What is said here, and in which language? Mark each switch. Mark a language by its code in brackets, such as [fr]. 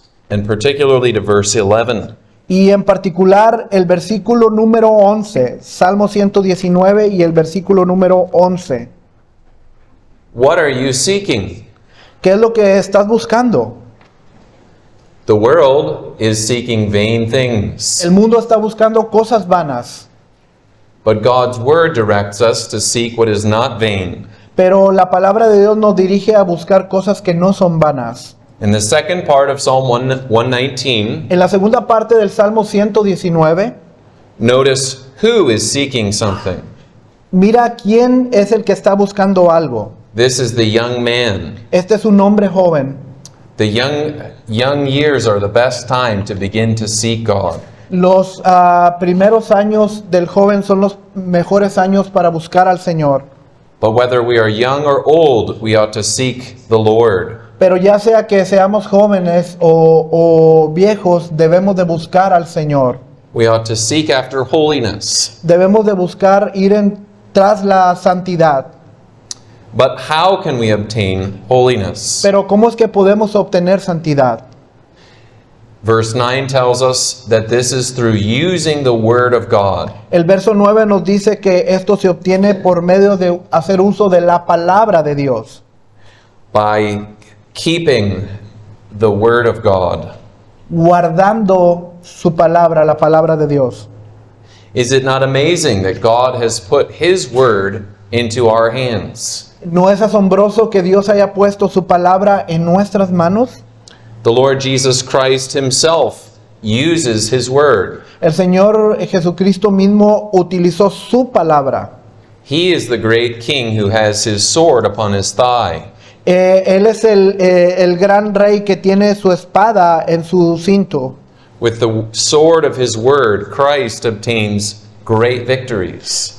[en] And particularly to verse 11. [es] y en particular el versículo número 11. Salmo 119 y el versículo número 11. [en] What are you seeking? [es] ¿Qué es lo que estás buscando? [en] The world is seeking vain things, [es] El mundo está buscando cosas vanas, [en] but God's word directs us to seek what is not vain. [es] pero la palabra de Dios nos dirige a buscar cosas que no son vanas. [en] In the second part of Psalm 119, [es] En la segunda parte del Salmo 119, [en] notice who is seeking something. [es] mira quién es el que está buscando algo. [en] This is the young man. [es] Este es un hombre joven. [en] The young years are the best time to begin to seek God. [es] Los primeros años del joven son los mejores años para buscar al Señor. [en] But whether we are young or old, we ought to seek the Lord. [es] Pero ya sea que seamos jóvenes o viejos, debemos de buscar al Señor. [en] We ought to seek after holiness. [es] Debemos de buscar ir tras la santidad. [en] But how can we obtain holiness? [es] Pero ¿cómo es que podemos obtener santidad? [en] Verse 9 tells us that this is through using the Word of God. [es] El verso 9 nos dice que esto se obtiene por medio de hacer uso de la palabra de Dios. [en] By keeping the Word of God. [es] Guardando su palabra, la palabra de Dios. [en] Is it not amazing that God has put His Word into our hands? [es] ¿No es asombroso que Dios haya puesto su palabra en nuestras manos? [en] The Lord Jesus Christ Himself uses His Word. [es] El Señor Jesucristo mismo utilizó su palabra. [en] He is the great King who has His sword upon His thigh. [es] Él es el gran rey que tiene su espada en su cinto. [en] With the sword of His Word, Christ obtains great victories.